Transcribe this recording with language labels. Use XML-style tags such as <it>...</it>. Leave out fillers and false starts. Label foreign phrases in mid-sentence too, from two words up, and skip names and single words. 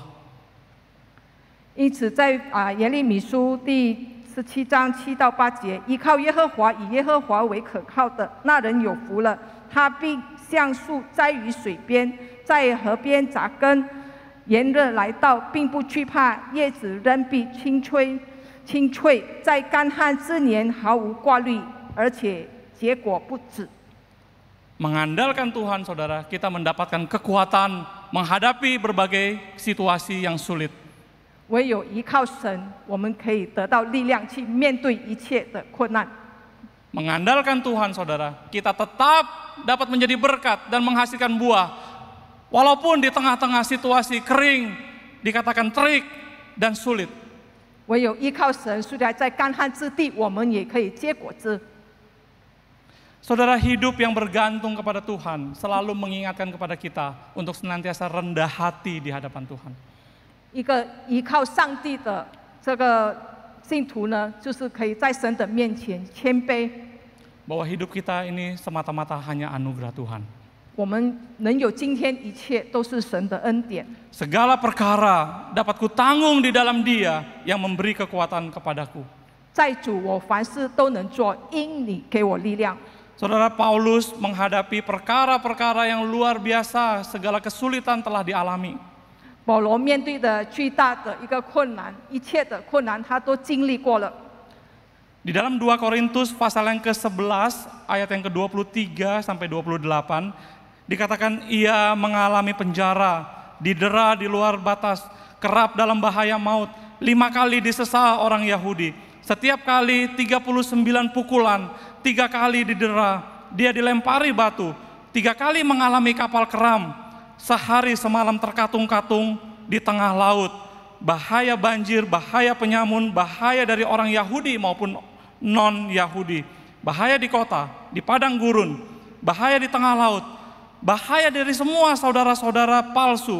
<zh>因此在耶利米书第17章7到8节，依靠耶和华，以耶和华为可靠的那人有福了。他必像树栽于水边，在河边扎根。炎热来到，并不惧怕；叶子仍必青翠，在干旱之年毫无挂虑，而且结果不止。</zh> <id>Mengandalkan Tuhan, saudara, kita mendapatkan kekuatan menghadapi berbagai situasi yang sulit.</id> <zh>唯有依靠神，我们可以得到力量去面对一切的困难。</zh> <id>Mengandalkan Tuhan, saudara, kita tetap dapat menjadi berkat dan menghasilkan buah. Walaupun di tengah-tengah situasi kering, dikatakan terik dan sulit.</id> <zh>唯有依靠神，虽然在干旱之地，我们也可以结果子。</zh> <id>Saudara, hidup yang bergantung kepada Tuhan selalu mengingatkan kepada kita untuk senantiasa rendah hati di hadapan Tuhan.</id> <zh>一个依靠上帝的这个信徒呢，就是可以在神的面前谦卑。</zh> <id>Bahwa hidup kita ini semata-mata hanya anugerah Tuhan.</id> <zh>我们能有今天，一切都是神的恩典。</zh> <id>Segala perkara dapat kutanggung di dalam Dia yang memberi kekuatan kepadaku.</id> <zh>在主，我凡事都能做，因你给我力量。</zh> <id>Saudara, Paulus menghadapi perkara-perkara yang luar biasa, segala kesulitan telah dialami.</id> <zh>保罗面对的巨大的一个困难，一切的困难他都经历过了。</zh> <id>Di dalam 2 Korintus pasal yang ke-11 ayat yang ke-23 sampai 28 dikatakan ia mengalami penjara, didera di luar batas, kerap dalam bahaya maut, 5 kali disesah orang Yahudi, setiap kali 39 pukulan, 3 kali didera, dia dilempari batu, 3 kali mengalami kapal keram, sehari semalam terkatung-katung di tengah laut, bahaya banjir, bahaya penyamun, bahaya dari orang Yahudi maupun non-Yahudi, bahaya di kota, di padang gurun, bahaya di tengah laut, bahaya dari semua saudara-saudara palsu.</id>